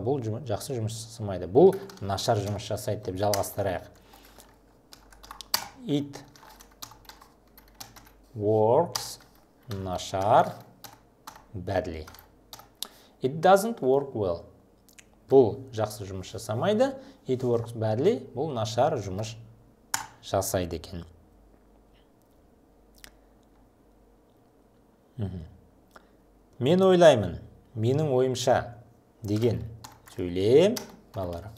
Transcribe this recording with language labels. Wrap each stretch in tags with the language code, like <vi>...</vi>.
<kk>Бұл жақсы жұмыс жасамайды. Бұл нашар жұмыс жасайды деп жалғастырайық. It</kk> <en>works, нашар, badly. It doesn't work well.</en> <kk>Бұл жақсы жұмыс жасамайды.</kk> <en>It works badly.</en> <kk>Бұл нашар жұмыс жасайды екен. Мен ойлаймын, менің ойымша деген сөйлем, балалар.</kk>